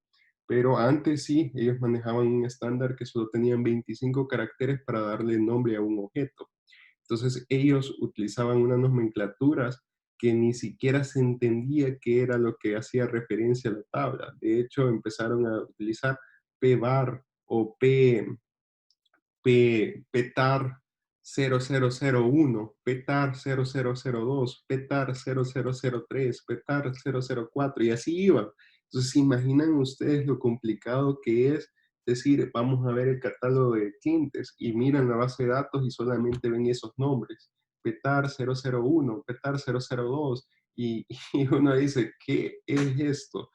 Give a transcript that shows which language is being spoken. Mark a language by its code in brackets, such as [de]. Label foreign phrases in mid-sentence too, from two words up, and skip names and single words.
[es] Pero antes sí, ellos manejaban un estándar que solo tenían 25 caracteres para darle nombre a un objeto. Entonces ellos utilizaban unas nomenclaturas que ni siquiera se entendía qué era lo que hacía referencia a la tabla. De hecho, empezaron a utilizar pbar o petar 0001, petar 0002, petar 0003, petar 004 y así iba. Entonces, ¿se imaginan ustedes lo complicado que es decir, vamos a ver el catálogo de clientes y miran la base de datos y solamente ven esos nombres? Petar 001, petar 002 y, y uno dice, ¿qué es esto?